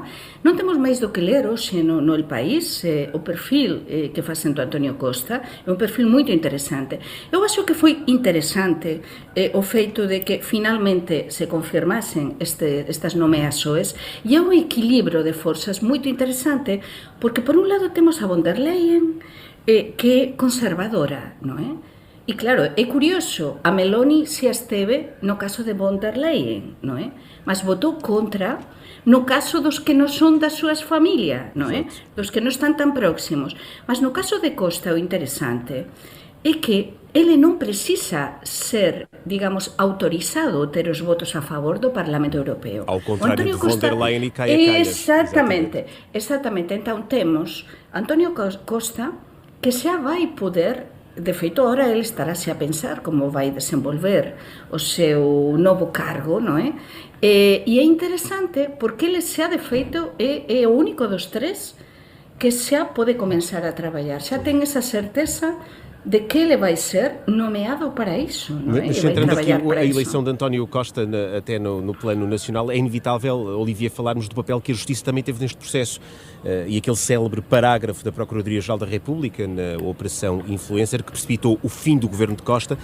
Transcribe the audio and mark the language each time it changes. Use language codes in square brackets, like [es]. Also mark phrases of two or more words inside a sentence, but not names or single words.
[gl] Non temos máis do que ler hoxe no El País, o perfil que facen do Antonio Costa, é un perfil moito interesante. Eu acho que foi interesante o feito de que finalmente se confirmasen estas nomeações, e é un equilibrio de forzas moito interesante, porque por un lado temos a von der Leyen, que é conservadora, non é? E claro, é curioso, a Meloni se esteve no caso de von der Leyen, non é? Mas votou contra no caso dos que non son das súas familias, non é? Dos que non están tan próximos. Mas no caso de Costa, o interesante é que ele non precisa ser, digamos, autorizado a ter os votos a favor do Parlamento Europeo. Ao contrário de von der Leyen e Kaja Kallas. Exatamente. Então temos António Costa que xa vai poder. De feito, agora ele estará-se a pensar como vai desenvolver o seu novo cargo, non é? E é interesante porque ele xa, de feito, é o único dos tres que xa pode comenzar a traballar. Xa ten esa certeza de que ele vai ser nomeado para isso, [pt] não é? Mas centrando aqui a eleição de António Costa até no plano nacional, é inevitável, Olivia, falarmos do papel que a Justiça também teve neste processo e aquele célebre parágrafo da Procuradoria-Geral da República na Operação Influencer que precipitou o fim do governo de Costa.